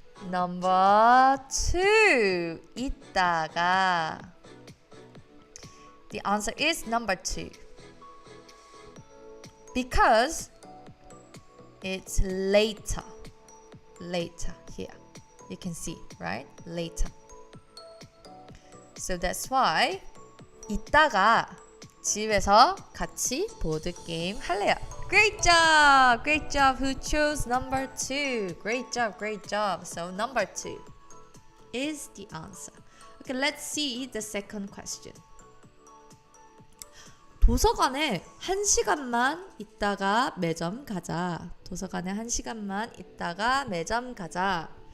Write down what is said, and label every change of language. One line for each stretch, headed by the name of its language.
English: number 2. 이따가. The answer is number 2. Because it's later. Later here. You can see, right? Later. So that's why
Korean: 이따가 집에서 같이 보드게임 할래요.
English: Great job! Great job! Who chose number 2? Great job, great job. So number 2 is the answer. Okay, let's see the second question.
Korean: 도서관에 1시간만 있다가 매점 가자. 도서관에 1시간만 있다가 매점 가자.